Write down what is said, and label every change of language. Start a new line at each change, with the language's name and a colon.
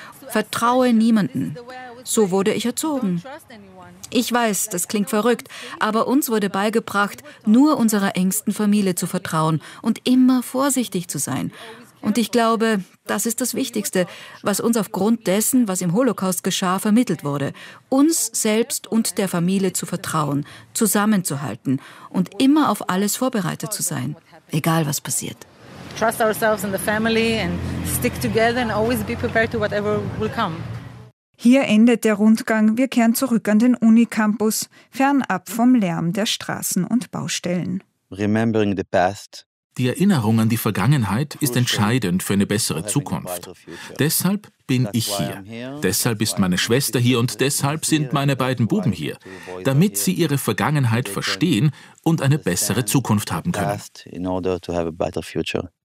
German: Vertraue niemanden. So wurde ich erzogen. Ich weiß, das klingt verrückt, aber uns wurde beigebracht, nur unserer engsten Familie zu vertrauen und immer vorsichtig zu sein. Und ich glaube, das ist das Wichtigste, was uns aufgrund dessen, was im Holocaust geschah, vermittelt wurde. Uns selbst und der Familie zu vertrauen, zusammenzuhalten und immer auf alles vorbereitet zu sein, egal was passiert.
English: Trust ourselves and the family and stick together and always be prepared to whatever will come.
German: Hier endet der Rundgang. Wir kehren zurück an den Unicampus, fernab vom Lärm der Straßen und Baustellen.
English: Remembering the past.
German: Die Erinnerung an die Vergangenheit ist entscheidend für eine bessere Zukunft. Deshalb bin ich hier. Deshalb ist meine Schwester hier und deshalb sind meine beiden Buben hier, damit sie ihre Vergangenheit verstehen und eine bessere Zukunft haben können.